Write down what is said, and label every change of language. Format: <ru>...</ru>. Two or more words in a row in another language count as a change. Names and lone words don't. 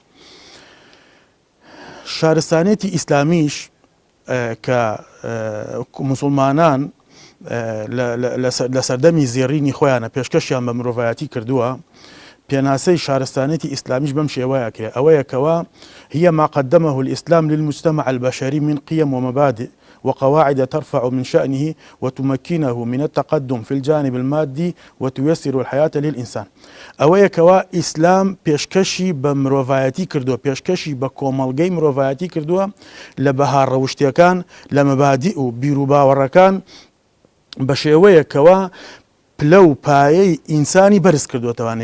<ckb>شارستانێتی ئیسلامیش کە موسڵمانان لە سەردەمی زێڕینی خۆیانە پێشکەشیان بە مرۆڤایەتی کردووە، پێناسەی شارستانێتی ئیسلامیش بەم شێوەیە کرێ، ئەوەیە کەوا</ckb> <ar>هي ما قدمه الإسلام للمجتمع البشري من قيم ومبادئ وقواعد ترفع من شأنه وتمكنه من التقدم في الجانب المادي وتيسر الحياة للإنسان.</ar> <ckb>ئەوەیە کەوا ئیسلام پێشکەشی بە مرۆڤایەتی کردووە، پێشکەشی بە کۆمەڵگەی مرۆڤایەتی کردووە لە بەها ڕەوشتیەکان، لە مەبادیء و بیر و باوەڕەکان بە شێوەیە کەوا پلە و پایەی ئینسانی بەرز کردووەتەوانێ.</ckb>